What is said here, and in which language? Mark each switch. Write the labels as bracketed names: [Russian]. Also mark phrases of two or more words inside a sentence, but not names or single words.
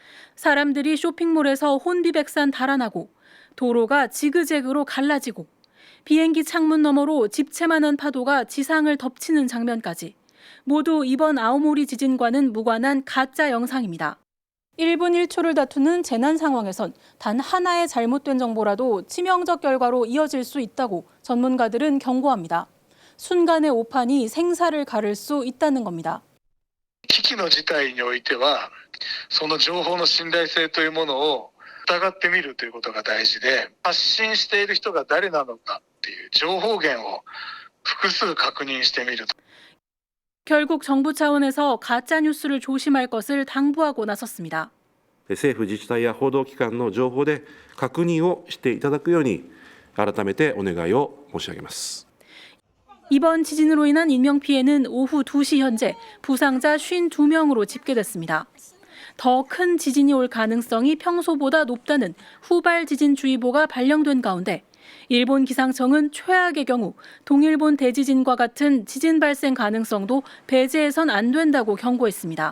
[Korean] 사람들이 쇼핑몰에서 혼비백산 달아나고 도로가 지그재그로 갈라지고 비행기 창문 너머로 집채만한 파도가 지상을 덮치는 장면까지 모두 이번 아오모리 지진과는 무관한 가짜 영상입니다. 1분 1초를 다투는 재난 상황에선 단 하나의 잘못된 정보라도 치명적 결과로 이어질 수 있다고 전문가들은 경고합니다. 순간의 오판이 생사를 가를 수 있다는 겁니다. [Japanese] 危機の事態においては、その情報の信頼性というものを疑ってみるということが大事で、発信している人が誰なのかっていう情報源を複数確認してみると。 [Korean] 결국 정부 차원에서 가짜 뉴스를 조심할 것을 당부하고 나섰습니다. [Japanese] 政府自治体や報道機関の情報で確認をしていただくように改めてお願いを申し上げます。 [Korean] 이번 지진으로 인한 인명피해는 오후 2시 현재 부상자 52명으로 집계됐습니다. 더 큰 지진이 올 가능성이 평소보다 높다는 후발 지진주의보가 발령된 가운데 일본 기상청은 최악의 경우 동일본 대지진과 같은 지진 발생 가능성도 배제해선 안 된다고 경고했습니다.